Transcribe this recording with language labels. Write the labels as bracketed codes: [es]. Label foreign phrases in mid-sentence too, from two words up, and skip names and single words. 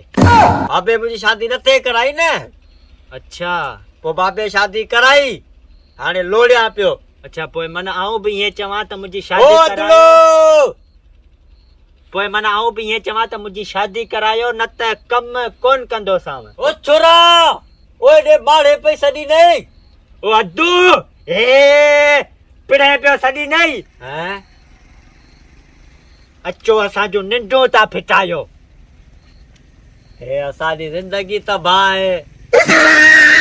[sd] बाबे मुंहिंजी शादी न थिए कराई न अच्छा पोइ बाबे शादी कराई हाणे लोड़िया पियो अच्छा पोइ माना आऊं बि ईअं चवां त मुंहिंजी शादी करायो पोइ माना आऊं बि ईअं चवां त मुंहिंजी शादी करायो न त कमु कोन कंदोसांव ओ छोरा ओए ॾे मारे पई सॾी नहीं ओ अद्दू ए पिड़े पियो सॾी नहीं हैं अचो असांजो निंडो था फिटायो हे असांजी जिंदगी तबाह आहे